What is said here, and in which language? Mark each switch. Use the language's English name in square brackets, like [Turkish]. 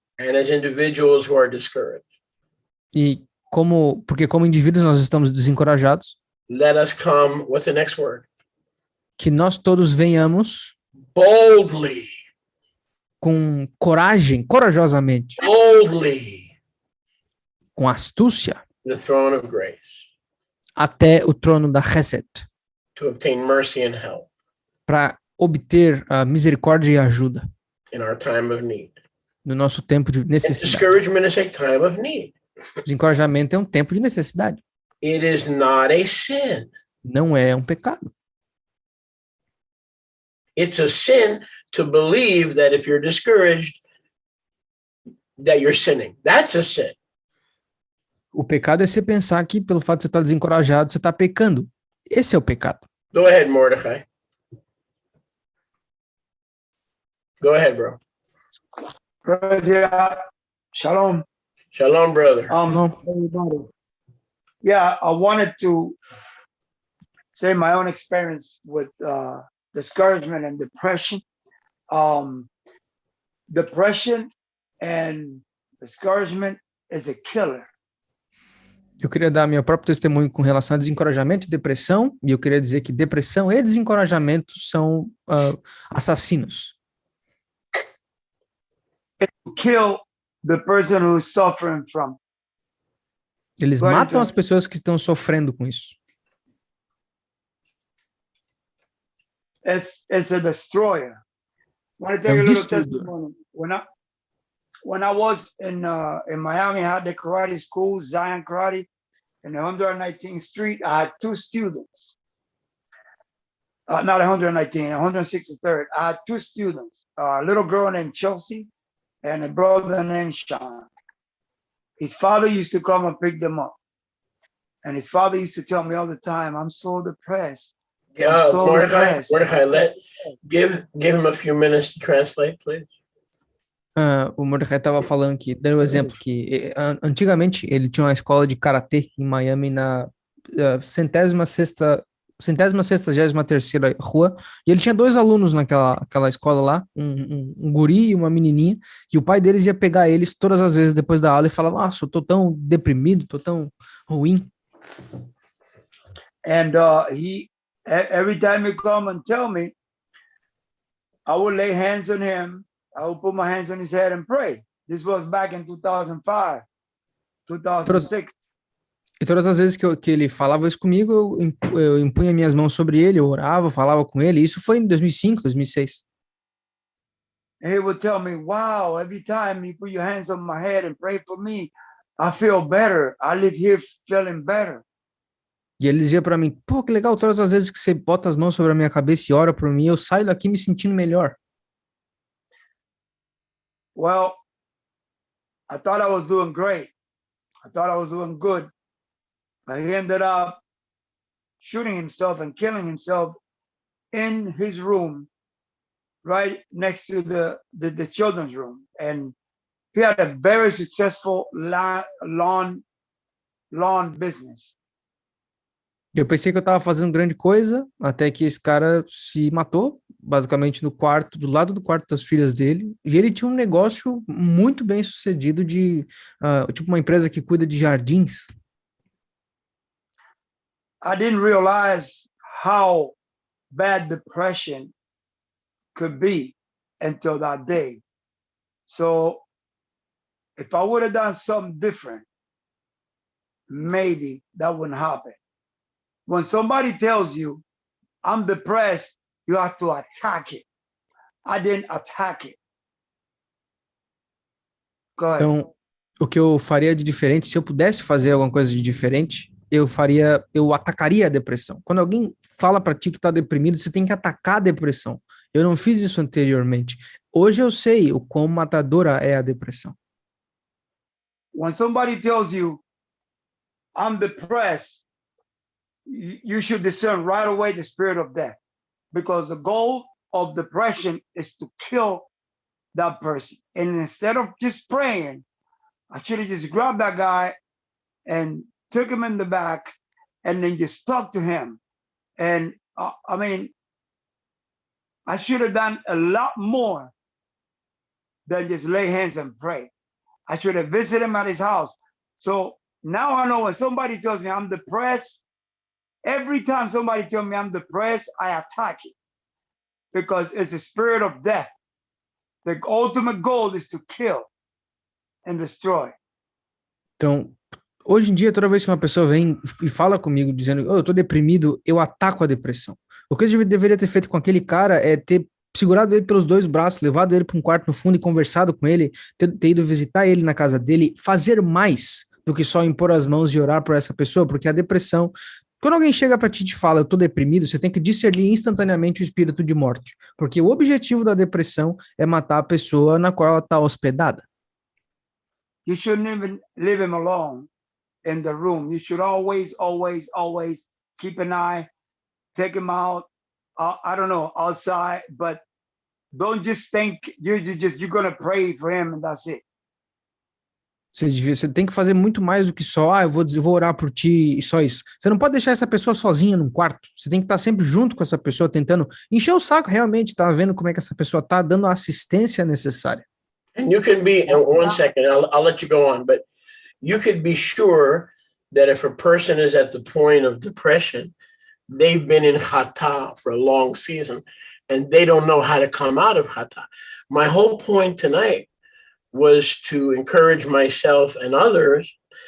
[English] and as individuals who are discouraged, [Portuguese] porque como indivíduos nós estamos desencorajados, [English] let us come, what's the next word? [Portuguese] Que nós todos venhamos [English] boldly, [Portuguese] com coragem, corajosamente, [English] boldly, [Portuguese] com astúcia, [English] the throne of grace, [Portuguese] até o trono da Chesed, [English] to obtain mercy and help, [Portuguese] para obter a misericórdia e ajuda [English] in our time of need. [Portuguese] No nosso tempo de necessidade. [English] Discouragement is a time of need. [Portuguese] Desencorajamento é um tempo de necessidade. [English] It is not a sin. [Portuguese] Não é um pecado. [English] It's a sin to believe that if you're discouraged, that you're sinning. That's a sin. [Portuguese] O pecado é você pensar que pelo fato de você estar desencorajado, você está pecando. Esse é o pecado. [English] Go ahead, Mordecai. Go ahead, bro. Shalom. Shalom, brother. Everybody. Yeah, I wanted to say my own experience with discouragement and depression. Depression and discouragement is a killer. [Portuguese] Eu queria dar meu próprio testemunho com relação a desencorajamento e depressão, e eu queria dizer que depressão e desencorajamento são assassinos. [English] It will kill the person who's suffering from. [Portuguese] Eles matam as pessoas que estão sofrendo com isso. [English] It's a destroyer. I want to tell you a little testimony. When I was in Miami, I had the karate school, Zion Karate, in 119th Street. I had two students. not 119, 163rd. I had two students, a little girl named Chelsea and a brother named Sean. His father used to come and pick them up. And his father used to tell me all the time, I'm so depressed. Yeah, I'm so Mordecai, depressed. give him a few minutes to translate, please. [Portuguese] O Mordecai estava falando que, dando um exemplo, que antigamente ele tinha uma escola de karatê em Miami na centésima sexagésima terceira rua, e ele tinha dois alunos naquela escola lá, um guri e uma menininha, e o pai deles ia pegar eles todas as vezes depois da aula e falava, nossa, eu tô tão deprimido, tô tão ruim. [English] And every time he come and tell me, I would lay hands on him. I would put my hands on his head and pray. This was back in 2005, 2006. [Portuguese] E todas as vezes que ele falava isso comigo, eu impunha minhas mãos sobre ele, eu orava, falava com ele. Isso foi em 2005, 2006. [English] And he would tell me, wow, every time you put your hands on my head and pray for me, I feel better. I live here feeling better. [Portuguese] E ele dizia para mim, pô, que legal, todas as vezes que você bota as mãos sobre a minha cabeça e ora por mim, eu saio daqui me sentindo melhor. [English] Well, I thought I was doing great. I thought I was doing good. But he ended up shooting himself and killing himself in his room, right next to the children's room. And he had a very successful lawn business. [Portuguese] Eu pensei que eu estava fazendo grande coisa, até que esse cara se matou, basicamente no quarto, do lado do quarto das filhas dele, e ele tinha um negócio muito bem sucedido de, tipo uma empresa que cuida de jardins. [English] I didn't realize how bad depression could be until that day. So if I would have done something different, maybe that wouldn't happen. When somebody tells you, I'm depressed, you have to attack it. I didn't attack it. Go ahead. [Portuguese] Então, o que eu faria de diferente, se eu pudesse fazer alguma coisa de diferente, eu atacaria a depressão. Quando alguém fala para ti que tá deprimido, você tem que atacar a depressão. Eu não fiz isso anteriormente. Hoje eu sei o quão matadora é a depressão. [English] When somebody tells you, I'm depressed, you should discern right away the spirit of death, because the goal of depression is to kill that person. And instead of just praying, I should have just grabbed that guy and took him in the back and then just talked to him. And I mean, I should have done a lot more than just lay hands and pray. I should have visited him at his house. So now I know when somebody tells me I'm depressed, every time somebody tells me I'm depressed, I attack it, because it's a spirit of death. The ultimate goal is to kill and destroy. [Portuguese] Então, hoje em dia, toda vez que uma pessoa vem e fala comigo dizendo, eu tô deprimido, eu ataco a depressão. O que eu deveria ter feito com aquele cara é ter segurado ele pelos dois braços, levado ele para um quarto no fundo e conversado com ele, ter ido visitar ele na casa dele, fazer mais do que só impor as mãos e orar por essa pessoa, porque a depressão, quando alguém chega para ti e te fala, eu tô deprimido, você tem que discernir instantaneamente o espírito de morte, porque o objetivo da depressão é matar a pessoa na qual ela está hospedada. [English] You shouldn't even leave him alone in the room. You should always keep an eye, take him out, I don't know, outside, but don't just think you're going to pray for him and that's it. [Portuguese] Você tem que fazer muito mais do que só, eu vou orar por ti e só isso. Você não pode deixar essa pessoa sozinha num quarto. Você tem que estar sempre junto com essa pessoa, tentando encher o saco realmente, tá vendo como é que essa pessoa tá, dando a assistência necessária. [English] And you can be, and one second, I'll let you go on, but you could be sure that if a person is at the point of depression, they've been in chata for a long season and they don't know how to come out of chata. My whole point tonight was to encourage myself and others.